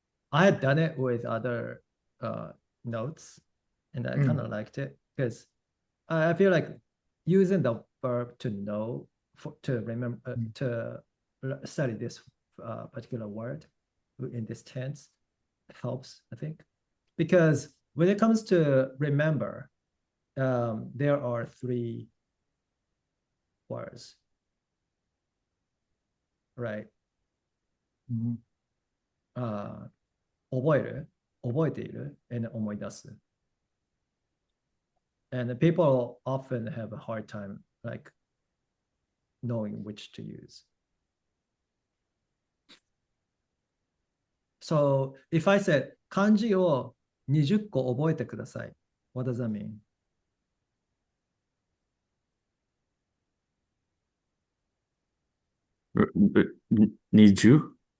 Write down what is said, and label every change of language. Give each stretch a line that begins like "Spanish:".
English: I had done it with other notes, and I kind of liked it because I feel like using the verb to know to remember to study this particular word in this tense helps, I think, because when it comes to remember, there are three words, right? Mhm.
Japanese: 覚える、覚えている、
English: and
Japanese: 思い出す。
English: And people often have a hard time like knowing which to use. So if I said
Japanese: 漢字を20個覚えてください.
English: What does that mean?
Japanese: Niju?